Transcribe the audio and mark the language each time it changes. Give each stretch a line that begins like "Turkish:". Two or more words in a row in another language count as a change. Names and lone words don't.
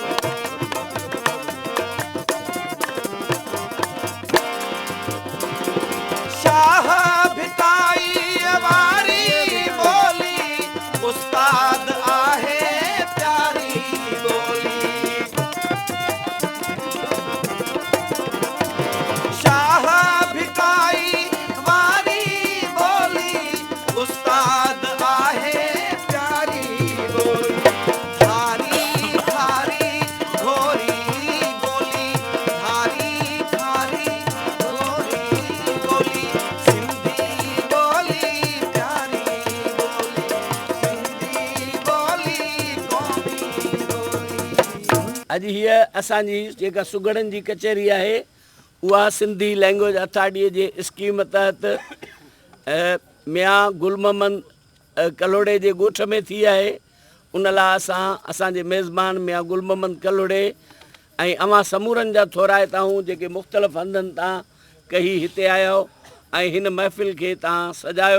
Sindhi: शाह भिकाई वारी बोली उस्ताद आहे प्यारी बोली शाह भिकाई वारी बोली उस्ताद आहे प्यारी बोली थारी थारी घोरी बोली थारी थारी घोरी बोली सिंधी बोली प्यारी बोली सिंधी बोली कौमी बोली अॼु हीअ असांजी जेका सुगड़नि जी कचहरी आहे उहा सिंधी लैंग्वेज अथॉरिटीअ जे स्कीम तहत मियां गुल मोहम्मद कलोड़े जे ॻोठ में थी आहे। उन लाइ असांजे मेज़बान मियां गुल मोहम्मद कलोड़े ऐं अवां समूरनि जा थोराइता आहियूं जेके मुख़्तलिफ़ हंधनि तां कही हिते आयो ऐं हिन महफ़िल खे तव्हां सजायो।